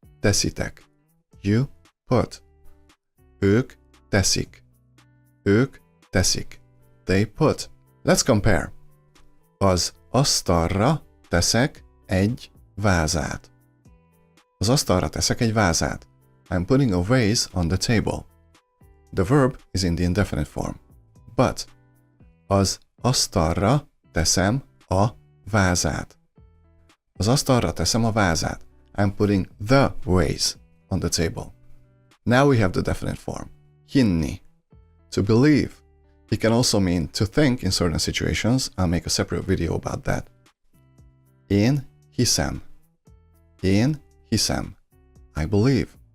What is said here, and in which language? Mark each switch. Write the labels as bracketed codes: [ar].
[hu] teszitek. [en] You put. [hu] Ők teszik. Ők teszik. [en] They put. Let's compare. [hu] Az asztalra teszek egy vázát. Az asztalra teszek egy vázát. [en] I'm putting a vase on the table. The verb is in the indefinite form. [hu] But az asztalra teszem a vázát. Az asztalra teszem a vázát. [en] I'm putting the vase on the table. Now we have the definite form. Hinni. To believe. It can also mean to think in certain situations. I'll make a separate video about that. [hu] Én hiszem. Én hiszem. [en] I believe.